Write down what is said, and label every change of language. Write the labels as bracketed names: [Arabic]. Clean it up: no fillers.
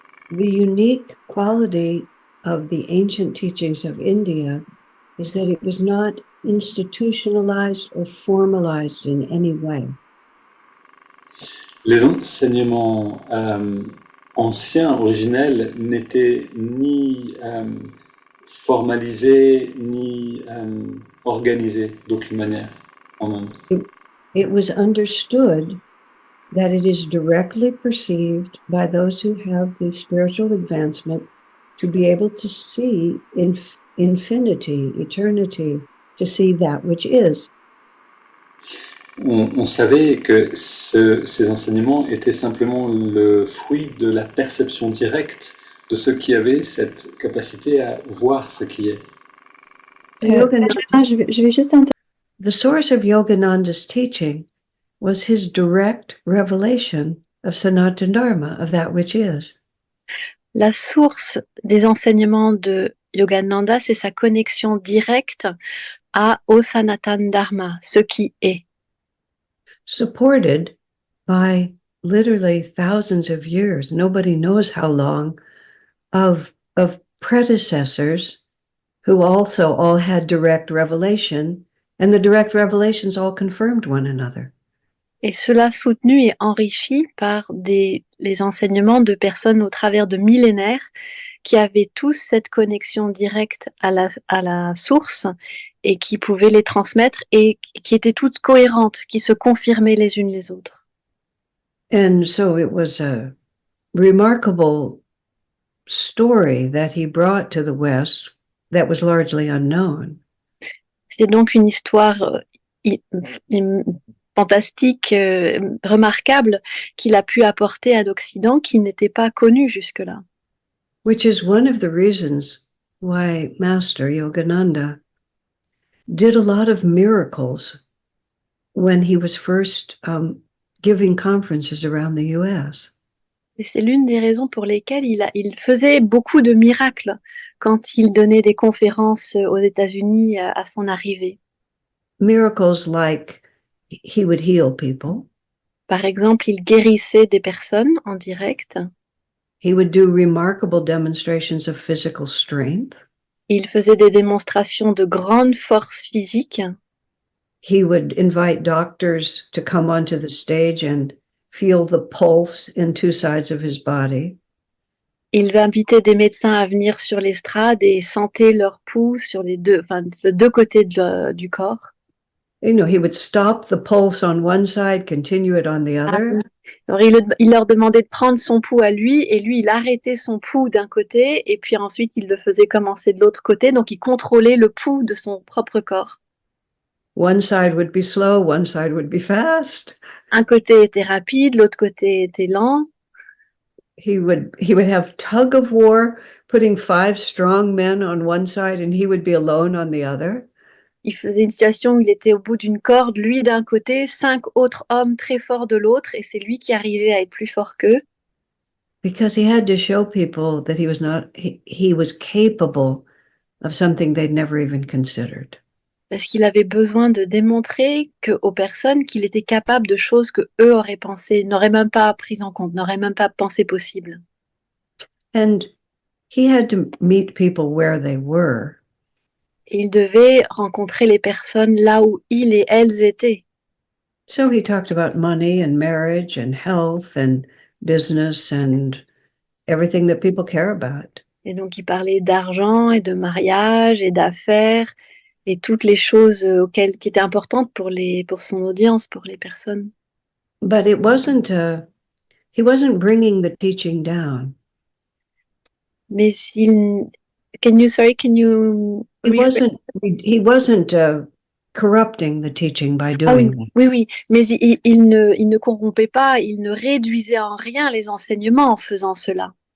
[English] The unique quality of the ancient teachings of India is that it was not institutionalized or formalized in any way. [French] Les enseignements anciens, originels, n'étaient ni formalisés, ni organisés d'aucune manière en Inde. [English] It was understood that it is directly perceived by those who have the spiritual advancement to be able to see infinity, eternity, to see that which is. [French] On savait que ces enseignements étaient simplement le fruit de la perception directe de ceux qui avaient cette capacité à voir ce qui est. Je vais juste [English] The source of Yogananda's teaching was his direct revelation of Sanatana Dharma, of that which is. [French] La source des enseignements de Yogananda, c'est sa connexion directe au Sanatana Dharma, ce qui est. [English] Supported by literally thousands of years, nobody knows how long, of predecessors who also all had direct revelation, and the direct revelations all confirmed one another. [French] Et cela soutenu et enrichi par les enseignements de personnes au travers de millénaires qui avaient tous cette connexion directe à la source et qui pouvaient les transmettre et qui étaient toutes cohérentes, qui se confirmaient les unes les autres. [English] And so it was a remarkable story that he brought to the West that was largely unknown. [French] C'est donc une histoire fantastique, remarquable qu'il a pu apporter à l'Occident qui n'était pas connu jusque-là. [English] Which is one of the reasons why Master Yogananda did a lot of miracles when he was first giving conferences around the US. [French] Et c'est l'une des raisons pour lesquelles il faisait beaucoup de miracles quand il donnait des conférences aux États-Unis à son arrivée. [English] Miracles like he would heal people. [French] Par exemple, il guérissait des personnes en direct. [English] He would do remarkable demonstrations of physical strength. [French] Il faisait des démonstrations de grande force physique. [English] He would invite doctors to come onto the stage and feel the pulse in two sides of his body. [French] Il va inviter des médecins à venir sur l'estrade et sentir leur pouls sur les deux côtés du corps. [English] You know, he would stop the pulse on one side, continue it on the other. [French] Alors, il leur demandait de prendre son pouls à lui, et lui, il arrêtait son pouls d'un côté, et puis ensuite, il le faisait commencer de l'autre côté, donc il contrôlait le pouls de son propre corps. [English] One side would be slow, one side would be fast. [French] Un côté était rapide, l'autre côté était lent. [English] He would have tug of war, putting 5 strong men on one side and he would be alone on the other. [French] Il faisait une situation où il était au bout d'une corde, lui d'un côté, 5 autres hommes très forts de l'autre, et c'est lui qui arrivait à être plus fort qu'eux. [English] Because he had to show people that he was capable of something they'd never even considered. [French] Parce qu'il avait besoin de démontrer aux personnes qu'il était capable de choses que eux auraient pensé, n'auraient même pas prises en compte, n'auraient même pas pensé possible. [English] And he had to meet people where they were. [French] Et il devait rencontrer les personnes là où ils et elles étaient. [English] So he talked about money and marriage and health and business and everything that people care about. [French] Et donc, il parlait d'argent et de mariage et d'affaires et toutes les choses qui étaient importantes pour son audience, pour les personnes. [English] But it wasn't, he wasn't bringing the teaching down. [French] Mais [English] can you He wasn't corrupting the teaching by doing that. [French] Oui, mais il ne corrompait pas, il ne réduisait en rien les enseignements en faisant cela.